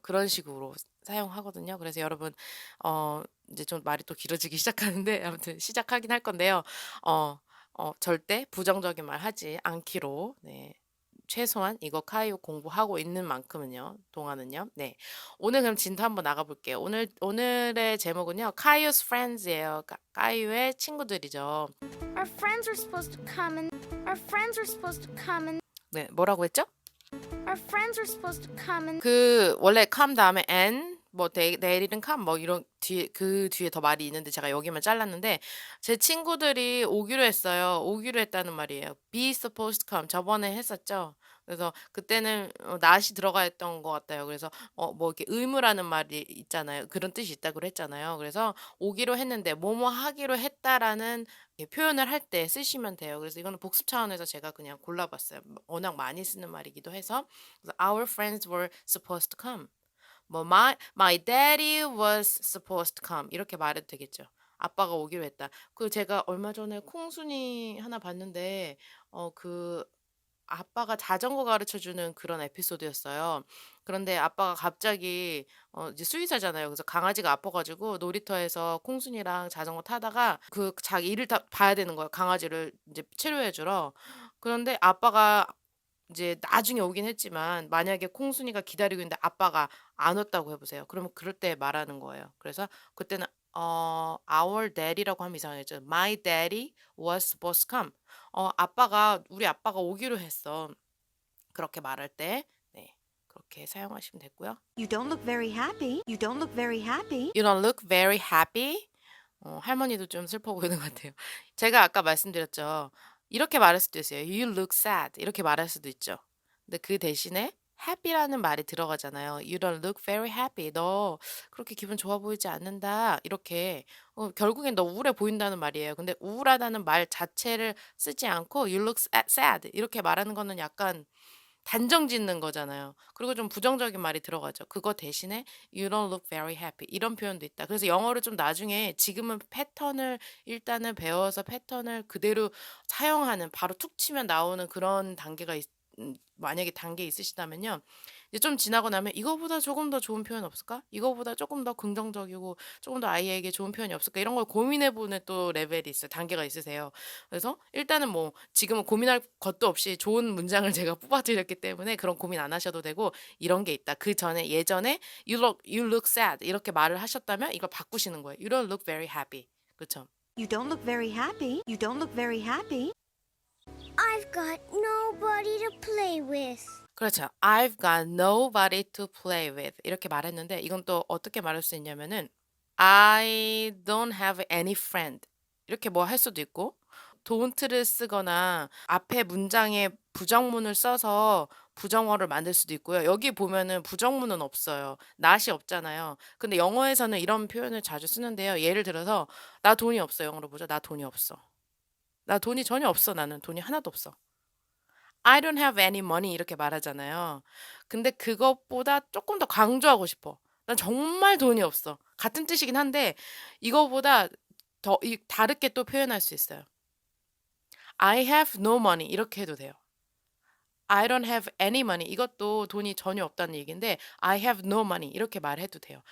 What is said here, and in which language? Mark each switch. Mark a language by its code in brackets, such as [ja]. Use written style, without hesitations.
[ko] 그런 식으로 사용하거든요. 그래서 여러분, 이제 좀 말이 또 길어지기 시작하는데 아무튼 시작하긴 할 건데요. 어 절대 부정적인 말 하지 않기로, 네. 최소한 이거 카이오 공부하고 있는 만큼은요, 동안은요. 네. 오늘 그럼 진도 한번 나가 볼게요. 오늘의 제목은요, 카이오's friends예요. 까이오의 친구들이죠. [en] Our friends were supposed to come and our friends were supposed to come and [ko] 네. 뭐라고 했죠? [en] our friends were supposed to come and [ko] 원래 come 다음에 and 뭐 내일은 come 뭐 이런 뒤에 더 말이 있는데, 제가 여기만 잘랐는데, 제 친구들이 오기로 했어요. 오기로 했다는 말이에요. [en] be supposed to come [ko] 저번에 했었죠. 그래서 그때는 not이 들어가 있던 것 같아요. 그래서 뭐 이렇게 의무라는 말이 있잖아요. 그런 뜻이 있다고 했잖아요. 그래서 오기로 했는데 뭐뭐 하기로 했다라는 표현을 할 때 쓰시면 돼요. 그래서 이거는 복습 차원에서 제가 그냥 골라봤어요. 워낙 많이 쓰는 말이기도 해서. 그래서 [en] our friends were supposed to come. [ko] 뭐 [en] my daddy was supposed to come [ko] 이렇게 말해도 되겠죠. 아빠가 오기로 했다. 제가 얼마 전에 콩순이 하나 봤는데, 아빠가 자전거 가르쳐 주는 그런 에피소드였어요. 그런데 아빠가 갑자기, 이제 수의사잖아요. 그래서 강아지가 아파 가지고 놀이터에서 콩순이랑 자전거 타다가 자기 일을 다 봐야 되는 거예요, 강아지를 이제 치료해 주러. 그런데 아빠가 이제 나중에 오긴 했지만, 만약에 콩순이가 기다리고 있는데 아빠가 안 왔다고 해 보세요. 그러면 그럴 때 말하는 거예요. 그래서 그때는 our daddy라고 하면 이상하겠죠. [en] My daddy was supposed to come. [ko] 우리 아빠가 오기로 했어. 그렇게 말할 때, 네, 그렇게 사용하시면 되고요. [en] You don't look very happy. You don't look very happy. You don't look very happy. [ko] 할머니도 좀 슬퍼 보이는 것 같아요. 제가 아까 말씀드렸죠. 이렇게 말할 수도 있어요. [en] You look sad. [ko] 이렇게 말할 수도 있죠. 근데 그 대신에 happy라는 말이 들어가잖아요. [en] You don't look very happy. [ko] 너 그렇게 기분 좋아 보이지 않는다. 이렇게, 결국엔 너 우울해 보인다는 말이에요. 근데 우울하다는 말 자체를 쓰지 않고 [en] you look sad [ko] 이렇게 말하는 거는 약간 단정 짓는 거잖아요. 그리고 좀 부정적인 말이 들어가죠. 그거 대신에 [en] "You don't look very happy." [ko] 이런 표현도 있다. 그래서 영어를 좀 나중에, 지금은 패턴을 일단은 배워서 패턴을 그대로 사용하는, 바로 툭 치면 나오는 그런 만약에 단계 있으시다면요, 이제 좀 지나고 나면 '이거보다 조금 더 좋은 표현 없을까? 이거보다 조금 더 긍정적이고 조금 더 아이에게 좋은 표현이 없을까?' 이런 걸 고민해 보는 또 레벨이 있어요. 단계가 있으세요. 그래서 일단은 뭐 지금은 고민할 것도 없이 좋은 문장을 제가 뽑아 드렸기 때문에 그런 고민 안 하셔도 되고, 이런 게 있다. 예전에 [en] "You look sad." [ko] 이렇게 말을 하셨다면 이걸 바꾸시는 거예요. [en] "You don't look very happy." [ko] 그쵸? [en] You don't look very happy. You don't look very happy. I've got nobody to play with. [ko] 그렇죠. [en] "I've got nobody to play with." [ko] 이렇게 말했는데, 이건 또 어떻게 말할 수 있냐면은 [en] "I don't have any friend." [ko] 이렇게 뭐 할 수도 있고, don't를 쓰거나 앞에 문장에 부정문을 써서 부정어를 만들 수도 있고요. 여기 보면은 부정문은 없어요. not이 없잖아요. 근데 영어에서는 이런 표현을 자주 쓰는데요. 예를 들어서 "나 돈이 없어." 영어로 보죠. "나 돈이 없어." "나 돈이 전혀 없어. 나는 돈이 하나도 없어." [en] I don't have any money [ko] 이렇게 말하잖아요. 근데 그것보다 조금 더 강조하고 싶어. 난 정말 돈이 없어. 같은 뜻이긴 한데 이거보다 더 다르게 또 표현할 수 있어요. [en] I have no money [ko] 이렇게 해도 돼요. [en] I don't have any money. [ko] 이것도 돈이 전혀 없다는 얘기인데 [en] I have no money [ko] 이렇게 말해도 돼요.